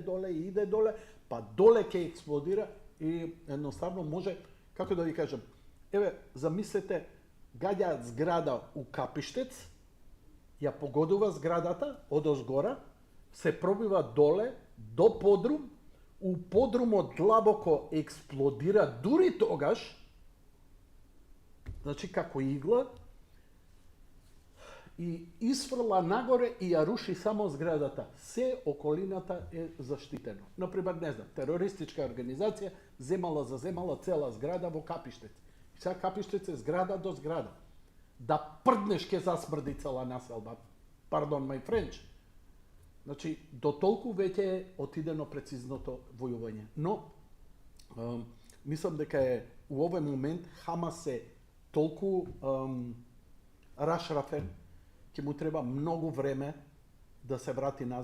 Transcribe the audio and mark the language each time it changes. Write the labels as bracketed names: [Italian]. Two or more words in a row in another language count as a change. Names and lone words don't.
[Macedonian] доле, па доле ќе експлодира и едноставно може, како да ви кажам, еве, замислете, гаѓаат зграда у Капиштец, ја погодува зградата од озгора, се пробива доле до подрум, у подрумот длабоко експлодира дури тогаш, значи како игла, и исфрла нагоре и ја руши само зградата. Се околината е заштитено. Например, не знам, терористичка организација земала цела зграда во Капиштец. Сега Капиштец е зграда до зграда. Да прднеш ке засмрди цела населба. [English] Pardon my French. [Macedonian] Значи, до толку веќе е отидено прецизното војување. Но, мислам дека е у овој момент Хамас е толку рашрафен, ќе му треба многу време да се врати назад.